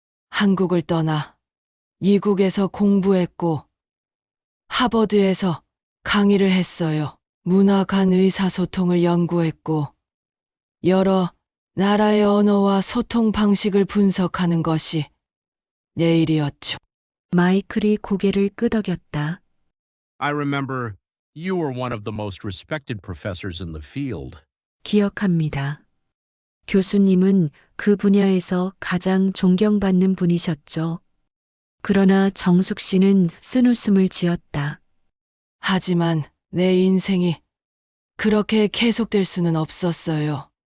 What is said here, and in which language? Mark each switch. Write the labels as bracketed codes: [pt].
[ko] 한국을 떠나 미국에서 공부했고 하버드에서 강의를 했어요. 문화 간 의사소통을 연구했고 여러 나라의 언어와 소통 방식을 분석하는 것이 내 일이었죠. 마이클이 고개를 끄덕였다. [en] I remember you were one of the most respected professors in the field. [ko] 기억합니다. 교수님은 그 분야에서 가장 존경받는 분이셨죠. 그러나 정숙 씨는 쓴웃음을 지었다. 하지만 내 인생이 그렇게 계속될 수는 없었어요.